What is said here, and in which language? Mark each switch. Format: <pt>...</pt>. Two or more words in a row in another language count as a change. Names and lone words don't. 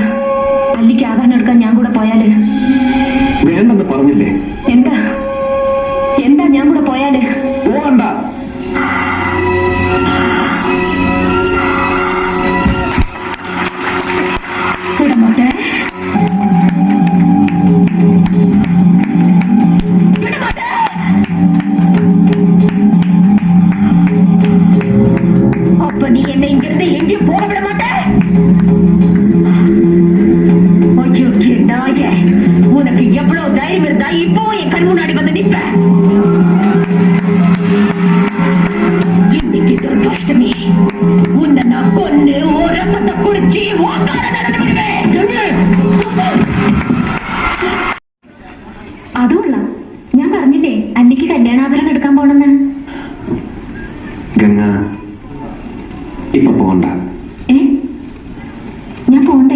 <ml>അല്ലിക്ക് ആഭരണം എടുക്കാൻ ഞാൻ കൂടെ പോയാല്? വേണ്ടെന്ന് പറഞ്ഞില്ലേ? എന്താ എന്താ ഞാൻ കൂടെ പോയാല്? പോകണ്ട.</ml> <ta>വിടമാട്ടെ. அப்ப நீ என்னை இங்கிருந்து எங்கேயும் போக விட மாட்டே. நாயே, உனக்கு எவ்வளவு தைரியம் இருந்தா இப்போ என் கண் முன்னாடி வந்து நிற்ப. இன்னைக்கு துர்காஷ்டமி, உன்னை நான் கொண்டு ஒரு ரத்தத்தை குடிச்சு അതുകൊള്ള.</ta> <ml>ഞാൻ പറഞ്ഞില്ലേ അന്നിക്ക് കല്യാണാഭരണം എടുക്കാൻ പോണെന്ന്. ഗംഗ ഇപ്പൊ പോകണ്ട. ഞാൻ പോണ്ടേ?</ml>